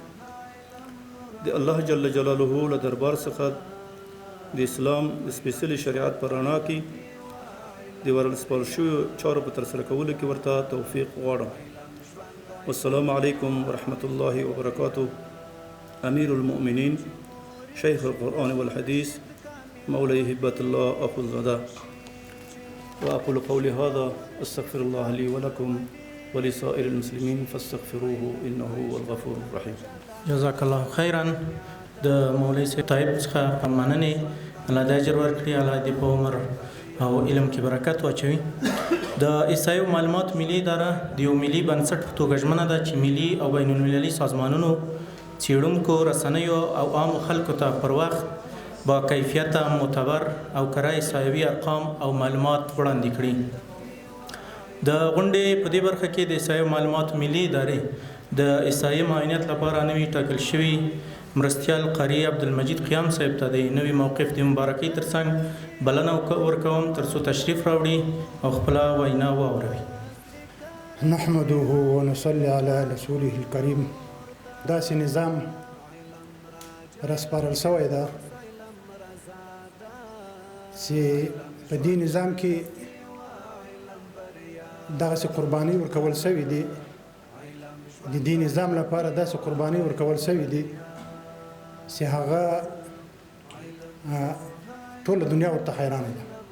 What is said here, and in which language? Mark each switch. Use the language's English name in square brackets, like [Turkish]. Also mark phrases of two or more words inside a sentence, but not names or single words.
[Pashto] د الله جل جلاله له دربار څخه د اسلام د سپېڅلي شریعت په رڼا کې د ورسپارل شویو چارو په ترسره کولو کې ورته توفیق غواړم. [Arabic] والسلام علیکم ورحمة الله وبرکاته. امیر المؤمنین شیخ القرآن والحديث مولاي هبة الله أخو الزدا. وأقول قولي هذا أستغفر الله لي ولكم ولسائر المسلمين فاستغفروه إنه هو الغفور الرحيم. جزاك الله خيرا. [Pashto] د مولوي طيب څخه مننه الله د اجر ورکړي، الله دې په عمر او علم کې برکت واچوي. د احصایې او معلومات ملي اداره د یو ملي بنسټ په توګه ژمنه ده چې ملي او بین المللي سازمانونو څیړونکو رسنیو او عامو خلکو ته پر وخت با کیفیته معتبر او کره احصایوي ارقام او معلومات وړاندې کړي. د غونډې په دې برخه کې د احصایې او معلومات ملي ادارې د احصایې معاینت لپاره نوي ټاکل شوي مرستیال قاری عبدالمجید قیام صاحب ته د نوي موقف د مبارکۍ ترڅنګ بلنه ورکوم ترڅو تشریف راوړي او خپله وینا واوروي. [Arabic] نحمده ونصلي على رسوله الكريم. [Pashto] داسې نظام راسپارل شوی ده چې په دې نظام کې دغسې قرباني ورکول شوي دي، د دې نظام لپاره داسې قرباني ورکول شوي دي چې هغه ټوله دنیا ورته حیرانه ده.